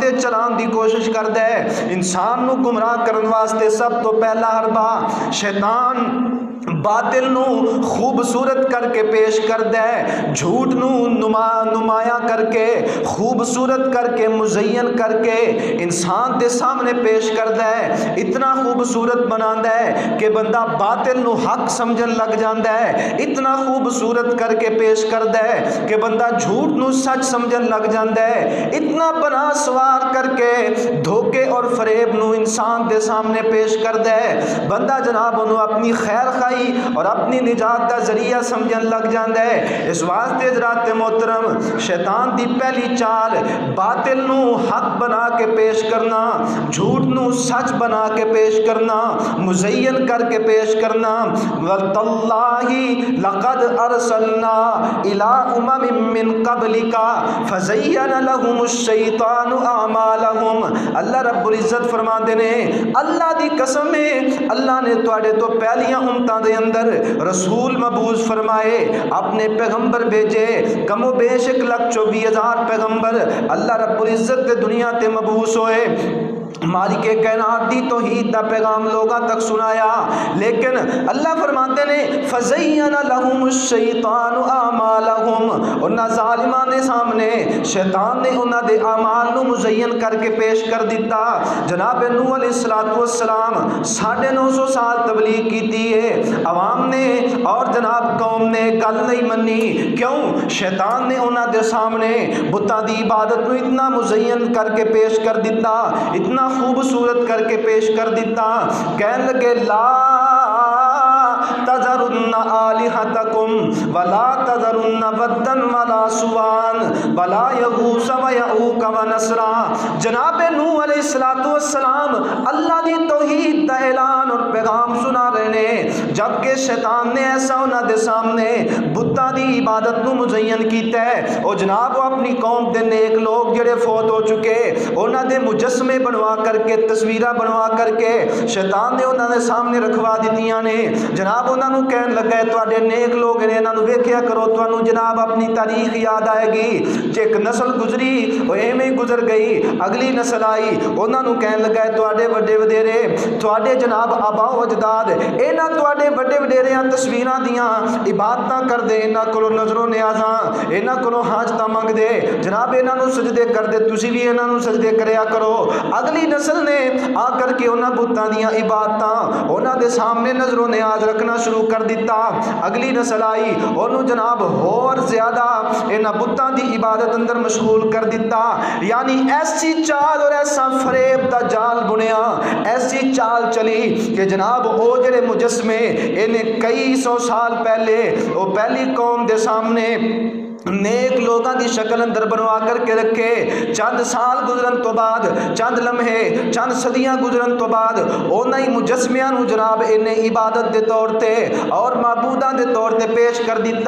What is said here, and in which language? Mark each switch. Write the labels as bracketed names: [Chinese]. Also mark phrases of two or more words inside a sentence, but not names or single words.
[Punjabi] تے چلان دی کوشش کردا ہے، انسان نو گمراہ کرن واسطے سب تو پہلا حربہ شیطان باطل نو خوبصورت کر کے پیش کردا ہے، جھوٹ نو نمایاں کر کے خوبصورت کر کے مزین کر کے انسان دے سامنے پیش کردا ہے، اتنا خوبصورت بناندا ہے کہ بندہ باطل نو حق سمجھن لگ جاندا ہے، اتنا خوبصورت کر کے پیش کردا ہے کہ بندہ جھوٹ نو سچ سمجھن لگ جاندا ہے، اتنا بنا سوار کر کے دھوکے اور فریب نو انسان دے سامنے پیش کردا ہے، بندہ جناب انہوں اپنی خیر خواہی لئی اور اپنی نجات دا ذریعہ سمجھن لگ جاندا ہے۔ اس واسطے حضرات محترم شیطان دی پہلی چال باطل نو حق بنا کے پیش کرنا، جھوٹ نو سچ بنا کے پیش کرنا، مزین کر کے پیش کرنا۔ [Arabic] وَتَاللَّهِ لَقَدْ أَرْسَلْنَا إِلَىٰ أُمَمٍ مِّن قَبْلِكَ فَزَيَّنَ لَهُمُ الشَّيْطَانُ أَعْمَالَهُمْ۔ [Punjabi] اللہ رب العزت فرماتے نے اللہ دی قسم ہے اللہ نے تواڈے تو پہلیاں امتاں دے اندر رسول مبعوث فرمائے، اپنے پیغمبر بھیجے، کم و بیش 1,24,000 پیغمبر اللہ رب العزت دے دنیا تے مبعوث ہوئے، مالک کائنات دی توحید دا پیغام لوگاں تک سنایا، لیکن اللہ فرماتے نے [Arabic] فَزَيَّنَ لَهُمُ الشَّيْطَانُ أَعْمَالَهُمْ، [Punjabi] انہاں ظالماں دے سامنے شیطان نے انہاں دے اعمال نو مزین کر کے پیش کر دیتا۔ جناب نوح [Arabic] علیہ السلام [Punjabi] 950 سال تبلیغ کیتی ہے، عوام نے اور جناب قوم نے گل نہیں منی، کیوں؟ شیطان نے انہاں دے سامنے بتاں دی عبادت نو اتنا مزین کر کے پیش کر دیتا، اتنا خوبصورت کر کے پیش کر دیتا، کہنے لگے [Arabic] لا تذرن آلہتکم ولا تذرن ودا ولا سوان ولا یغوث ویعوق ونسرا۔ [Punjabi] جناب نوح [Arabic] علیہ السلام [Punjabi] اللہ دی توحید دا اعلان اور پیغام سنا رہے ہیں، جبکہ شیطان نے ایسا انہاں دے سامنے بتاں دی عبادت نو مزین کیتا ہے۔ او جناب وہ اپنی قوم دے نیک لوگ جڑے فوت ہو چکے انہاں دے مجسمے بنوا کر کے تصویراں بنوا کر کے شیطان نے انہاں دے سامنے رکھوا دتیاں نے۔ جناب انہاں نو کہن لگا ہے تواڈے نیک لوگ نے انہاں نو ویکھیا کرو، تانوں جناب اپنی تاریخ یاد آئے گی، جے ایک نسل گزری او ایویں گزر گئی، اگلی نسل آئی انہاں نو کہن لگا ہے تواڈے وڈے وڈیرے تواڈے جناب آبا و اجداد انہاں تواڈے وڈے وڈیریاں تصویراں دیاں عبادتاں کر دے، انہاں کولوں نظروں نیازاں، انہاں کولوں حاجتاں منگ دے، جناب انہاں نو سجدے کر دے، تسی بھی انہاں نو سجدے کریا کرو۔ اگلی نسل نے آ کر کے انہاں بتاں دیاں عبادتاں انہاں دے سامنے نظر و نیاز رکھنا شروع کر دیتا۔ اگلی نسل آئی انہوں جناب اور زیادہ انہاں بتاں دی عبادت اندر مشغول کر دیتا۔ یعنی ایسی چال اور ایسا فریب دا جال بنیا، ایسی چال چلی کہ جناب او جڑے مجسمے انہیں کئی سو سال پہلے وہ پہلی قوم دے سامنے نیک لوگاں دی شکل اندر بنوا کر کے رکھے، چند سال گزرن تو بعد، چند لمحے چند صدیاں گزرن تو بعد انہاں ہی مجسمیاں نو جناب انہیں عبادت دے طور تے اور معبوداں دے طور تے پیش کر دیتا۔